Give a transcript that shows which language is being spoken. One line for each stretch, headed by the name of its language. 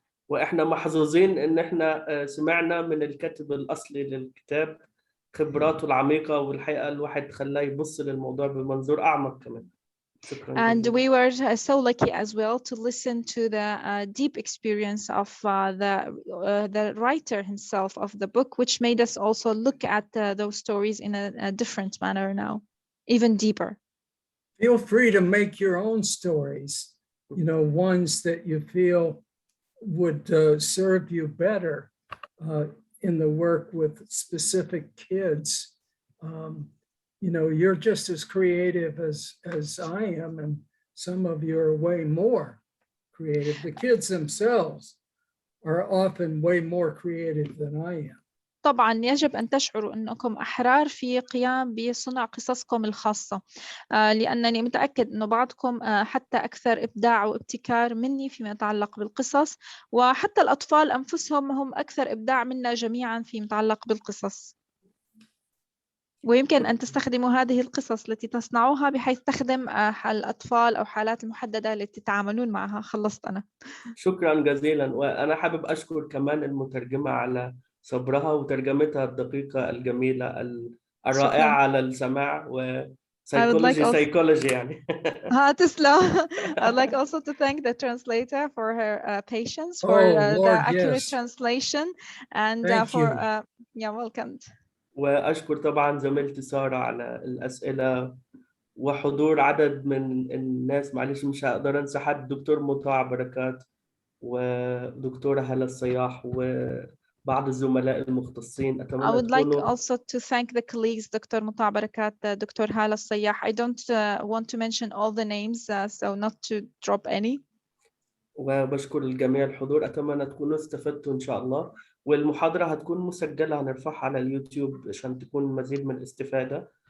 Arabic: واحنا محظوظين ان احنا سمعنا من الكاتب الاصلي للكتاب خبراته العميقة، والحقيقة الواحد خلاه يبص للموضوع بمنظور اعمق كمان. شكرا.
English: And we were so lucky as well to listen to the deep experience of the writer himself of the book, which made us also look at those stories in a different manner now, even deeper. Feel free to make your own stories, you know, ones that you feel would serve you better in the work with specific kids. You know, you're just as creative as I am, and some of you are way more creative. The kids themselves are often way more creative than I am.
Arabic: طبعا يجب أن تشعروا أنكم أحرار في قيام بصنع قصصكم الخاصة، لأنني متأكد أن بعضكم حتى أكثر إبداع وابتكار مني فيما يتعلق بالقصص، وحتى الأطفال أنفسهم هم أكثر إبداع منا جميعا فيما يتعلق بالقصص. ويمكن أن تستخدموا هذه القصص التي تصنعوها بحيث تخدم الأطفال أو حالات المحددة التي تتعاملون معها. خلصت أنا. شكرا جزيلا، وأنا حابب أشكر كمان المترجمة على صبرها وترجمتها الدقيقة الجميلة الرائعة على السماع وسيكولوجي يعني. تسلم.
English: I'd like also to thank the translator for her patience for the accurate translation and for welcome.
Arabic: وأشكر طبعا زميلتي سارة على الأسئلة وحضور عدد من الناس. معلش مش هقدر أنسى حد، دكتور مطاع بركات ودكتورة هالة الصياح وبعض الزملاء المختصين.
English: I would like also to thank the colleagues, Dr. مطاع بركات, Dr. هالة الصياح. I don't want to mention all the names, so not to drop any.
Arabic: وبشكر الجميع الحضور. أتمنى تكونوا استفدتوا إن شاء الله، والمحاضرة هتكون مسجلة هنرفعها على اليوتيوب عشان تكون مزيد من الاستفادة.